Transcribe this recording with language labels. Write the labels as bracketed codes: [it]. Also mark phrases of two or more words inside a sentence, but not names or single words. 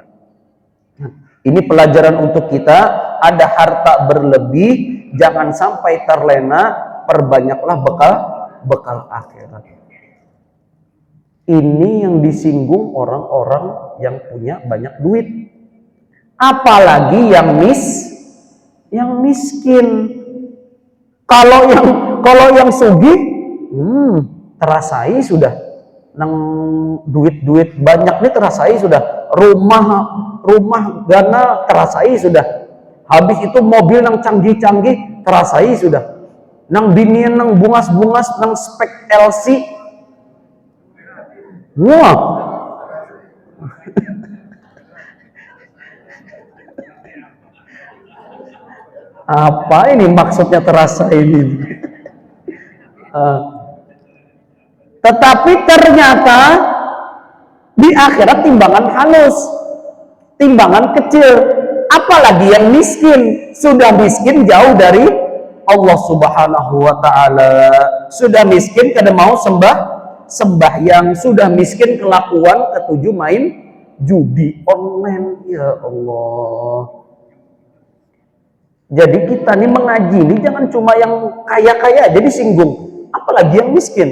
[id] Nah, ini pelajaran untuk kita, ada harta berlebih, jangan sampai terlena, perbanyaklah bekal akhirat. Ini yang disinggung orang-orang yang punya banyak duit. Apalagi yang miskin. [bjn] Kalau yang sugih, terasai sudah. Nang duit banyak nih terasai sudah. Rumah gana terasai sudah. Habis itu mobil nang canggih-canggih terasai sudah. Nang binian nang bungas-bungas nang spek LC. Wah. [id] Apa ini maksudnya terasa ini? Tetapi ternyata di akhirat timbangan halus, timbangan kecil. Apalagi yang miskin, sudah miskin jauh dari Allah [ar] Subhanahu wa taala. [bjn] Sudah miskin kada mau sembahyang, sudah miskin kelakuan ketujuh main judi online. [ar] Ya Allah. [id] Jadi kita nih mengaji ini jangan cuma yang kaya-kaya aja disinggung, apalagi yang miskin.